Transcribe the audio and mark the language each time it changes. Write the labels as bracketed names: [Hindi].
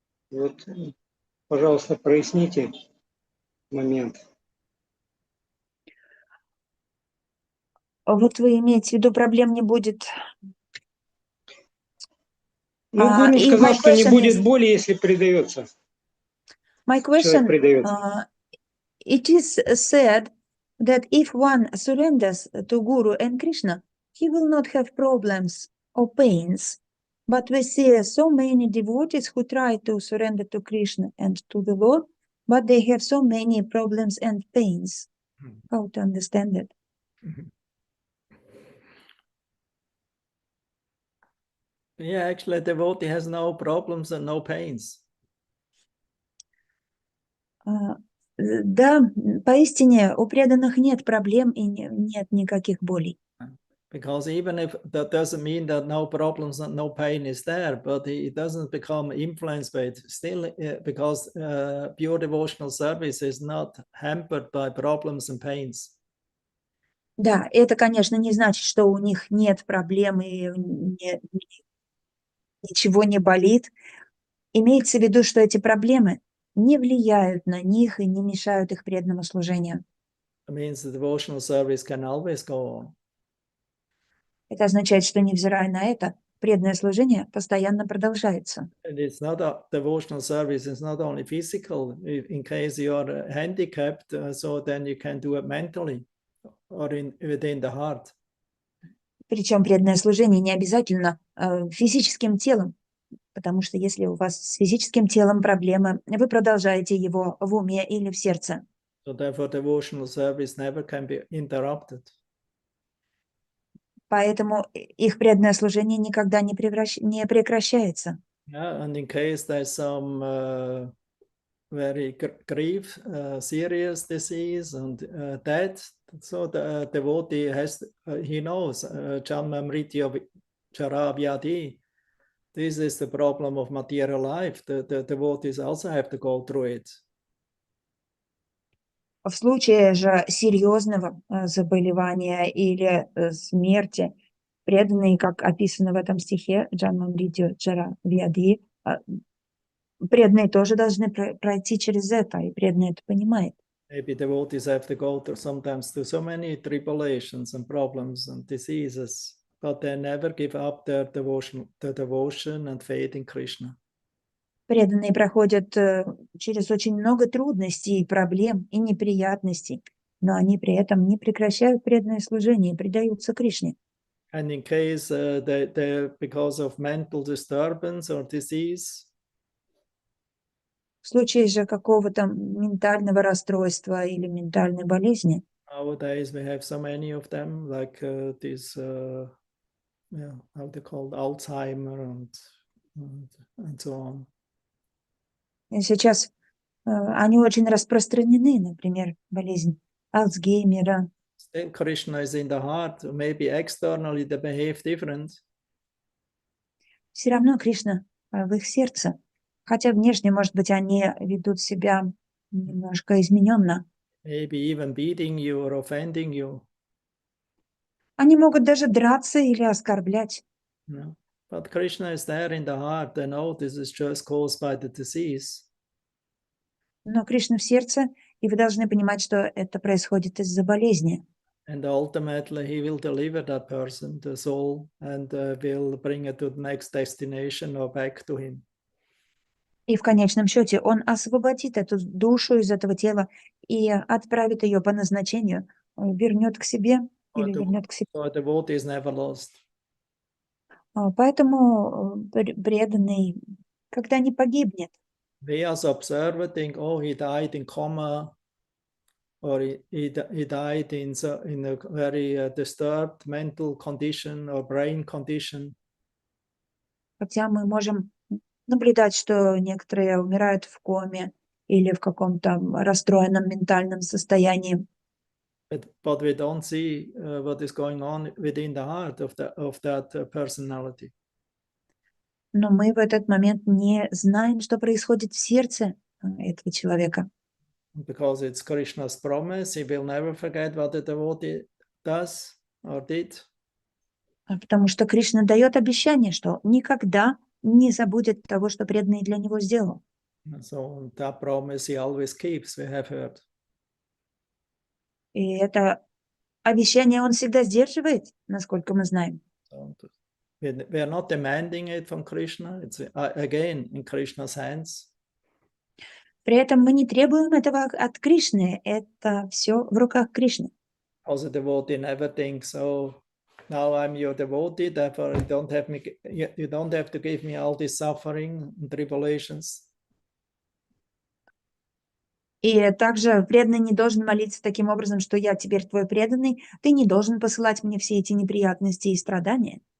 [Russian] Вот, пожалуйста, проясните момент. Вот вы имеете в виду, проблем не будет? Ну, Гуру сказал, что не будет боли, если предается. [English] My question, [Russian] Человек предается. [English] it is said that if one surrenders to Guru and Krishna, he will not have problems or pains. But we see so many devotees who try to surrender to Krishna and to the Lord, but they have so many problems and pains. How to understand it? Yeah, actually, the devotee has no problems and no pains. [Russian] Да, поистине у преданных нет проблем и нет никаких болей. [English] Because even if that doesn't mean that no problems and no pain is there, but he doesn't become influenced by it. Still, because pure devotional service is not hampered by problems and pains. [Russian] Да, это, конечно, не значит, что у них нет проблем и ничего не болит. Имеется в виду, что эти проблемы не влияют на них и не мешают их преданному служению. [English] It means the devotional service can always go on. [Russian] Это означает, что, невзирая на это, преданное служение постоянно продолжается. [English] And it's not a devotional service, it's not only physical. In case you are handicapped, so then you can do it mentally or within the heart. [Russian] Причем преданное служение не обязательно физическим телом, потому что если у вас с физическим телом проблемы, вы продолжаете его в уме или в сердце. [English] So therefore, devotional service never can be interrupted. [Russian] Поэтому их преданное служение никогда не прекращается. [English] Yeah, and in case there's some very grave, serious disease and death, so the devotee has, he knows, Janma Mritya Jara Vyadi. This is the problem of material life. The devotees also have to go through it. [Russian] В случае же серьезного заболевания или смерти, преданные, как описано в этом стихе, Джанмамридьо Джара Вьяди, преданные тоже должны пройти через это, и преданный это понимает. [English] Maybe devotees have to go through sometimes through so many tribulations and problems and diseases, but they never give up their devotion and faith in Krishna. [Russian] Преданные проходят через очень много трудностей, проблем и неприятностей, но они при этом не прекращают преданное служение и предаются Кришне. [English] And in case they because of mental disturbance or disease, [Russian] В случае же какого-то ментального расстройства или ментальной болезни, [English] nowadays we have so many of them, like this, yeah, how they called Alzheimer and so on. [Russian] и сейчас они очень распространены, например, болезнь Альцгеймера. [English] Still, Krishna is in the heart. Maybe externally they behave different. [Russian] Все равно Кришна в их сердце, хотя внешне, может быть, они ведут себя немножко измененно. [English] Maybe even beating you or offending you. [Russian] Они могут даже драться или оскорблять. [English] No. But Krishna is there in the heart. They know this is just caused by the disease. [Russian] Но Кришна в сердце, и вы должны понимать, что это происходит из-за болезни. [English] And ultimately, he will deliver that person, the soul, and will bring it to the next destination or back to him. [Russian] И в конечном счете он освободит эту душу из этого тела и отправит ее по назначению, вернет к себе или вернет к себе. [English] So the devotee is never lost. [Russian] Поэтому преданный, когда не погибнет, [English] We as observer think, oh, he died in coma, or he died in a very disturbed mental condition or brain condition. [Russian] хотя мы можем наблюдать, что некоторые умирают в коме или в каком-то расстроенном ментальном состоянии. [English] But we don't see what is going on within the heart of that personality. [Russian] Но мы в этот момент не знаем, что происходит в сердце этого человека. [English] Because it's Krishna's promise, he will never forget what the devotee does or did. [Russian] Потому что Кришна дает обещание, что никогда не забудет того, что преданный для него сделал. [English] So that promise he always keeps, we have heard. [Russian] И это обещание он всегда сдерживает, насколько мы знаем. [English] So we are not demanding it from Krishna. It's again in Krishna's hands. [Russian] При этом мы не требуем этого от Кришны. Это все в руках Кришны. [English] Also, the devotee never thinks, oh, now I'm your devotee, therefore you don't have to give me all this suffering and tribulations. [Russian] И также преданный не должен молиться таким образом, что я теперь твой преданный, ты не должен посылать мне все эти неприятности и страдания.